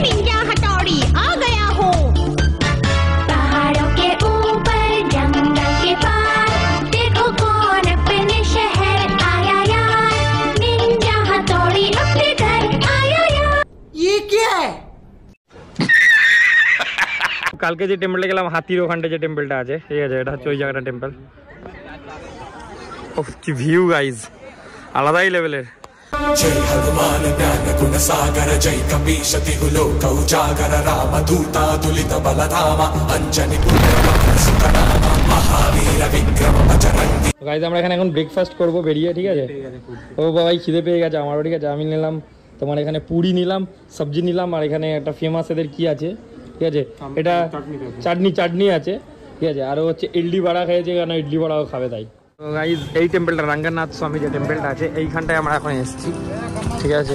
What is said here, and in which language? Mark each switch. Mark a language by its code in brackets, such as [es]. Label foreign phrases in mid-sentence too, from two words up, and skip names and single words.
[bn] কালকে যে টেম্পলটা গেলাম, হাতির ওখানটা যে টেম্পলটা আছে, ঠিক আছে? এটা হচ্ছে ওই জায়গাটা টেম্পল। ওহ কি ভিউ গাইজ, আলাদাই লেভেলের। [awa] जय हनुमान ज्ञान गुण सागर जय कपीश तिहु लोक उजागर राम दूता दुलित बलधामा अंजनी पुत्र सुतनामा महावीर विक्रम बजरंगी। [bn] গাইজ আমরা এখানে এখন ব্রেকফাস্ট করবো বেরিয়ে, ঠিক আছে? ও বাবাই খিদে পেয়ে গেছে আমারও, ঠিক আছে? আমি নিলাম তোমার এখানে পুরি নিলাম, সবজি নিলাম, আর এখানে একটা ফেমাস এদের কি আছে, ঠিক আছে? এটা চাটনি আছে, ঠিক আছে? আর হচ্ছে ইডলি বড়া খেয়েছে, কেন ইডলি বড়াও খাবে তাই। তো গাইজ এই টেম্পলটা রঙ্গনাথ স্বামী যে টেম্পলটা আছে, এইখানটায় আমরা এখন এসেছি, ঠিক আছে?